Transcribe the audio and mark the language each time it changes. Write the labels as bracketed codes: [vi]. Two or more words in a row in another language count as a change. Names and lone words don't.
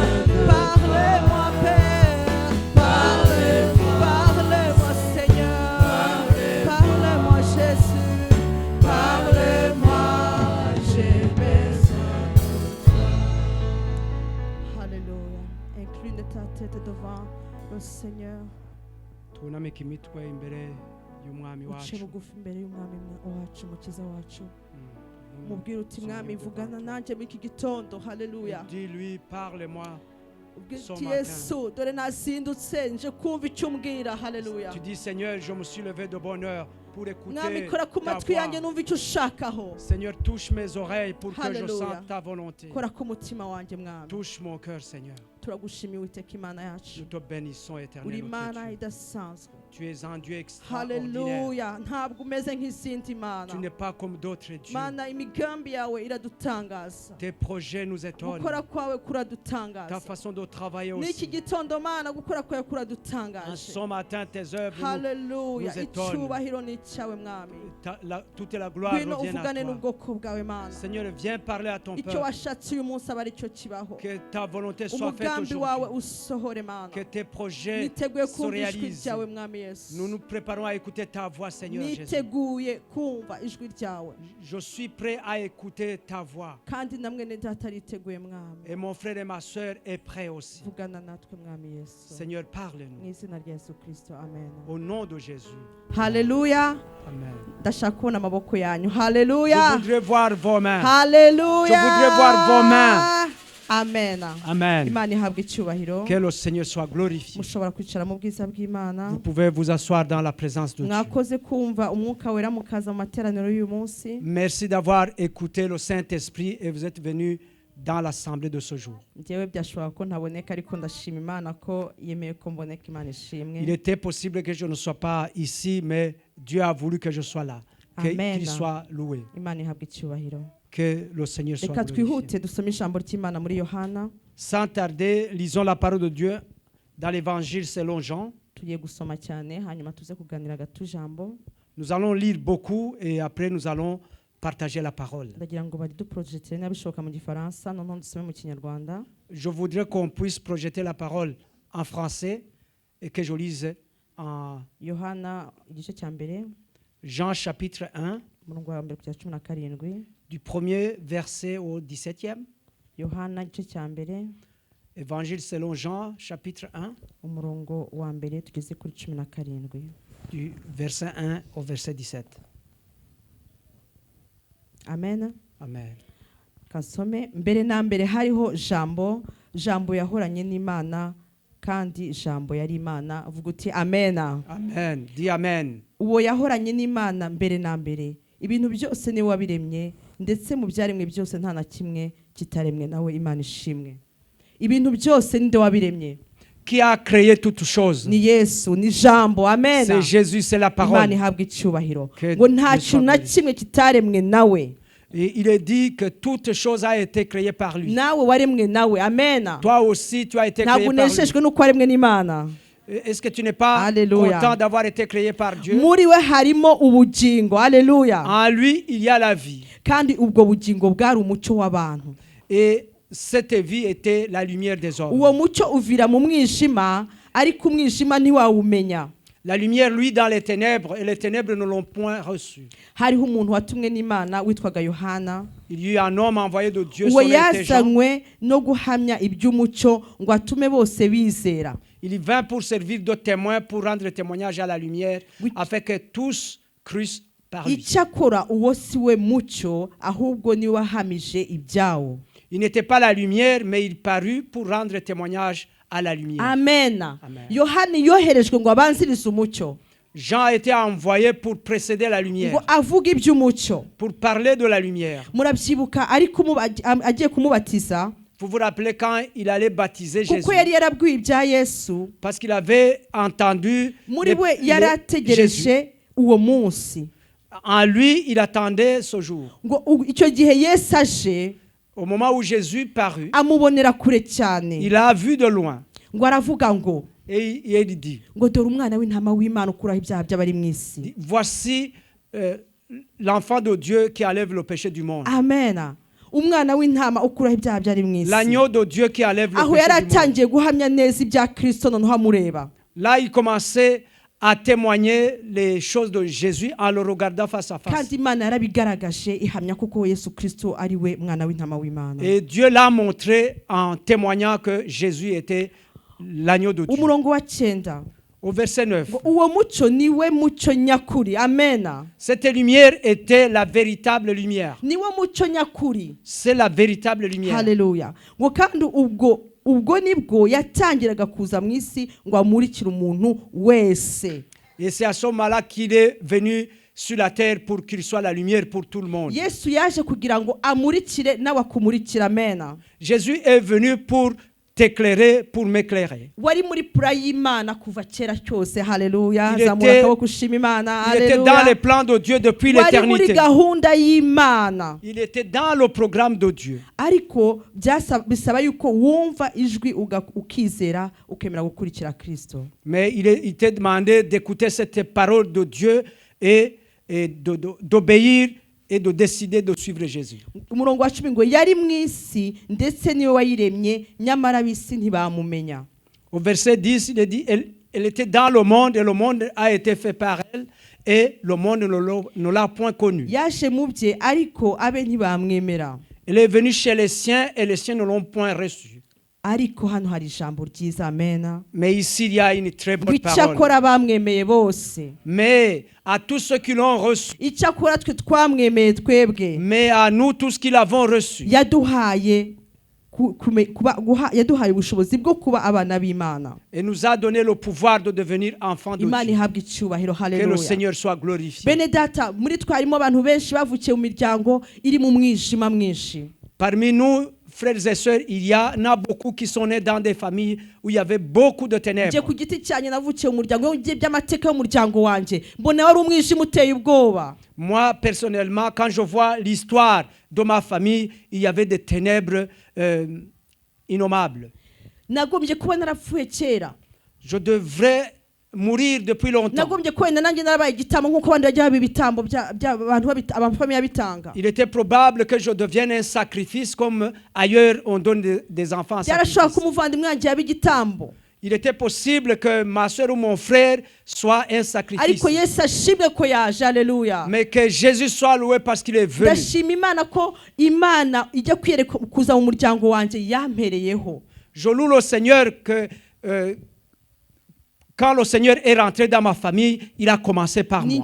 [fr] Parlez-moi, Père. Parlez-moi, Seigneur. Parlez-moi, Jésus. Parlez-moi, j'ai besoin de toi. Alléluia. Incline ta tête devant le Seigneur. [rw] tunamike imitwe imbere y'umwami Uce wacu. bugufi imbere y'umwami wacu, umukiza wacu. Mubwire uti mwami, vugana nanjye muri iki gitondo. Haleluya. [fr] Dis-lui, parle-moi. [rw] Ubwire [fr] ce [rw] uti [fr] matin. [rw] Yesu, dore nazindutse nje kumva icyo umbwira. Haleluya. [fr] Tu dis, Seigneur, je me suis levé de bonne heure pour [rw] Mwami, [fr] écouter [rw] kora ku [fr] ta [rw] matwi yanjye [fr] voix. [rw] numva icyo ushakaho. [fr] Seigneur, touche mes oreilles pour que je [rw] Haleluya. [fr] sente ta volonté. [rw] Kora ku mutima wanjye mwami. [fr] Touche mon cœur, Seigneur. [rw] Turagushimiye Uwiteka Imana yacu. [fr] Nous te bénissons [rw] Uri [fr] éternellement. [rw] Imana idasanzwe. [fr] Tu es un Dieu extraordinaire. [rw] Haleluya. Ntabwo umeze nk'izindi mana. [fr] Tu n'es pas comme d'autres dieux. [rw] Mana, imigambi yawe iradutangaza. [fr] Tes projets nous étonnent. [rw] Gukora kwawe [fr] Ta [rw] kuradutangaza. [fr] façon de travailler [rw] N'iki [fr] aussi. [rw] gitondo Mana, gukora kwawe [fr] En [rw] kuradutangaje. [fr] ce matin, tes œuvres [rw] Haleluya. [fr] nous étonnent. [rw] Icyubahiro ni icyawe mwami. [fr] Toute la gloire [rw] Ngwino [fr] revient à [rw] uvugane [fr] toi. [rw] n'ubwoko bwawe Mana. [fr] Seigneur, viens parler à ton [rw] Icyo [fr] peuple. [rw] washatse uyu munsi aba ari cyo kibaho. [fr] Que ta volonté soit faite [rw] Umugambi wawe [fr] aujourd'hui. [rw] usohore Mana. [fr] Que tes projets [rw] Niteguye [fr] se [rw] kumva ijwi [fr] réalisent. [rw] ryawe mwami Yesu. [fr] Nous nous préparons à écouter ta voix, Seigneur Jésus. [rw] Niteguye kumva ijwi ryawe. [fr] Je suis prêt à écouter ta voix. [rw] Kandi na mwene data ariteguye mwami. [fr] Et mon frère et ma soeur est prêt aussi. [rw] Vugana natwe mwami Yesu. [fr] Seigneur, parle-nous. [rw] Mu izina rya Yesu Kristo. Amen. [fr] Au nom de Jésus. [rw] Haleluya. Amen. Ndashaka kubona amaboko yanyu. Haleluya. [fr] Je voudrais voir vos mains. Haleluya. Je voudrais voir vos mains. Amen. Amen. [rw] Imana ihabwe icyubahiro. [fr] Que le Seigneur soit glorifié. [rw] Mushobora kwicara mu bwiza bw'Imana. [fr] Vous pouvez vous asseoir dans la présence de Dieu. [rw] Mwakoze kumva umwuka wera mukaza mu materaniro y'uyu munsi. [fr] Merci d'avoir écouté le Saint-Esprit et vous êtes venus dans l'assemblée de ce jour. [rw] Njyewe byashobora ko ntaboneka ariko ndashima Imana ko yemeye ko mboneka. Imana ishimwe. [fr] Il était possible que je ne sois pas ici, mais Dieu a voulu que je sois là. Amen. Qu'il soit loué. [rw] Imana ihabwe icyubahiro. [fr] Que le Seigneur soit [rw] reka [fr] glorifié. [rw] twihute dusome ijambo ry'Imana muri Yohana. [fr] Sans tarder, lisons la parole de Dieu dans l'évangile selon Jean. [rw] Tugiye gusoma cyane hanyuma tuze kuganira gato ijambo. [fr] Nous allons lire beaucoup et après nous allons partager la parole. [rw] Ndagira ngo baduprojetere n'abishoboka mu gifaransa noneho dusome mu kinyarwanda. [fr] Je voudrais qu'on puisse projeter la parole en français et que je lise en [rw] Yohana igice cya mbere. [fr] Jean chapitre 1, [rw] umurongo wa mbere kugeza 17. [fr] du premier verset au 17e. [rw] Yohana igice cya mbere. [fr] Évangile selon Jean chapitre 1, [rw] umurongo wa mbere tugeze kuri 17. [fr] du verset 1 au verset 17. Amen. Amen. [rw] Kasome mbere na mbere hariho jambo, jambo yahoranye n'Imana kandi jambo yari Imana. Vuga uti amen. [fr] Amen. Dis amen. [rw] Uwo yahoranye n'Imana mbere na mbere. Ibintu byose ni wabiremye ndetse mu byaremwe byose nta na kimwe kitaremwe nawe Imana ishimwe. Ibintu byose ninde wabiremye? [fr] Qui a créé toutes choses? [rw] Ni Yesu, ni jambo. Amen. [fr] C'est Jésus, c'est la parole. [rw] Imana ihabwa icyubahiro. Ngo nta kintu na kimwe kitaremwe nawe. [fr] Et il est dit que toute chose a été créée par lui. [rw] Nawe waremwe nawe. Amen. [fr] Toi aussi, tu as été créé [rw] Ntabwo [fr] par lui. [rw] uneshejwe nuko waremwe n'Imana. [fr] Est-ce que tu n'es pas Alléluia. content d'avoir été créé par Dieu? [rw] Muri we harimo ubugingo. Alléluia. [fr] En lui, il y a la vie. [rw] Kandi ubwo bugingo bwari umucyo w'abantu. [fr] Et cette vie était la lumière des hommes. [rw] Uwo mucyo uvira mu mwijima ariko umwijima ntiwawumenya. [fr] La lumière, lui, dans les ténèbres, et les ténèbres ne l'ont point reçu. [rw] Hariho umuntu watumwe n'Imana witwaga Yohana. [fr] Il y a eu un homme envoyé de Dieu [rw] Uwo [fr] sur les gens. [rw] yazanywe no guhamya iby'umucyo ngo atume bose bizera. [fr] Il vint pour servir de témoin, pour rendre témoignage à la lumière, afin que tous crussent par lui. [rw] Icyakora uwo si we mucyo ahubwo ni wahamije ibyawo. [fr] Il n'était pas la lumière, mais il parut pour rendre témoignage à la lumière. [rw] Amen. Amen. Yohani yoherejwe ngo abanzirize umucyo. [fr] Jean a été envoyé pour précéder la lumière, [rw] Ngo avuga iby'umucyo. [fr] pour parler de la lumière. [rw] Murabyibuka ariko agiye kumubatiza. [fr] Vous vous rappelez quand il allait baptiser Jésus? [rw] Kuko yari yarabwiye ibya Yesu. [fr] Parce qu'il avait entendu [rw] Muri we yari ategereje uwo munsi. [fr] En lui, il attendait ce jour. [rw] Ngo icyo gihe Yesu aje, [fr] au moment où Jésus parut, [rw] amubonera kure cyane. [fr] Il a vu de loin. [rw] Ngo aravuga ngo [fr] et il dit, [rw] ngo dore umwana w'intama w'Imana ukuraho ibyaha by'abari mu isi. [fr] Voici l'enfant de Dieu qui enlève le péché du monde. [rw] Amen. Umwana w'intama ukuraho ibyaha byari mu isi. [fr] L'agneau de Dieu qui enlève le [rw] aho [fr] péché [rw] yari [fr] du monde. [rw] atangiye guhamya neza ibya Kristo noneho amureba. [fr] Là, il commençait à témoigner les choses de Jésus en le regardant face à face. [rw] Kandi Imana yarabigaragaje ihamya kuko Yesu Kristo ari we mwana w'intama w'Imana. [fr] Et Dieu l'a montré en témoignant que Jésus était l'agneau de Dieu. [rw] Umurongo wa 9. [fr] Au verset 9. [rw] Uwo mucyo niwe mucyo nyakuri. Amen. [fr] Cette lumière était la véritable lumière. [rw] Niwe mucyo nyakuri. [fr] C'est la véritable lumière. [rw] Hallelujah. Ngo kandi ubwo nibwo yatangiraga kuza mu isi ngo amurikire umuntu wese. [fr] Et c'est à ce moment-là qu'il est venu sur la terre pour qu'il soit la lumière pour tout le monde. [rw] Yesu yaje kugira ngo amurikire nawe akumurikira. Amen. [fr] Jésus est venu pour t'éclairer, pour m'éclairer. [rw] Wari muri pura y'Imana kuva kera cyose. Haleluya. [fr] Il était dans les plans de Dieu depuis l'éternité. [rw] Wari muri gahunda y'Imana. [fr] Il était dans le programme de Dieu. [rw] Ariko bisaba yuko wumva ijwi ukizera ukemera gukurikira Kristo. [fr] Mais il t'est demandé d'écouter cette parole de Dieu et d'obéir et de décider de suivre Jésus. [rw] Umurongo wa 10 ngo yari mu isi ndetse niwe wayiremye nyamara bisi ntibamumenya. [fr] Au verset 10, il est dit, elle était dans le monde et le monde a été fait par elle et le monde ne l'a point connue. [rw] Yaje mu bye ariko abe ntibamwemera. [fr] Elle est venue chez les siens et les siens ne l'ont point reçue. [rw] Ariko hano hari ijambo ryiza. Amen. [fr] Mais ici il y a une très bonne parole. [rw] Icyakora bamwemeye bose. [fr] Mais à tous ceux qui l'ont reçu. [rw] Icyakora twe twamwemeye twebwe. [fr] Mais à nous tous qui l'avons reçu. [rw] Yaduhaye ubushobozi bwo kuba abana b'Imana. [fr] Et nous a donné le pouvoir de devenir enfants de [rw] Imana [fr] Dieu. [rw] ihabwa icyubahiro. [fr] Que Haleluya. le Seigneur soit glorifié. [rw] Bene data, muri twarimo abantu benshi bavukiye mu miryango iri mu mwijima mwinshi. [fr] Parmi nous, frères et sœurs, il y en a beaucoup qui sont nés dans des familles où il y avait beaucoup de ténèbres. [rw] Nje ku giti cyanjye navukiye mu muryango ngiye by'amateka y'umuryango wanjye mbona wari umwijima uteye ubwoba. [fr] Moi, personnellement, quand je vois l'histoire de ma famille, il y avait des ténèbres innommables. [rw] Nagombye kuba narapfuye kera. [fr] Je devrais mourir depuis longtemps. [rw] Nagombye kwenda nanjye narabaye igitambo nk'uko abandi bajya baba ibitambo by'abantu abafamiye bitanga. [fr] Il était probable que je devienne un sacrifice comme ailleurs on donne des enfants en sacrifice. [rw] Yarashaka kumuvandimwe wanjye yaba igitambo. [fr] Il était possible que ma soeur ou mon frère soit un sacrifice. [rw] Ariko Yesu ashimwe ko yaje, alléluia. [fr] Mais que Jésus soit loué parce qu'il est venu. [rw] Ndashima Imana ko Imana ijya kwiyereka kuza mu muryango wanjye yampereyeho. [fr] Je loue le Seigneur que quand le Seigneur est rentré dans ma famille, il a commencé par moi.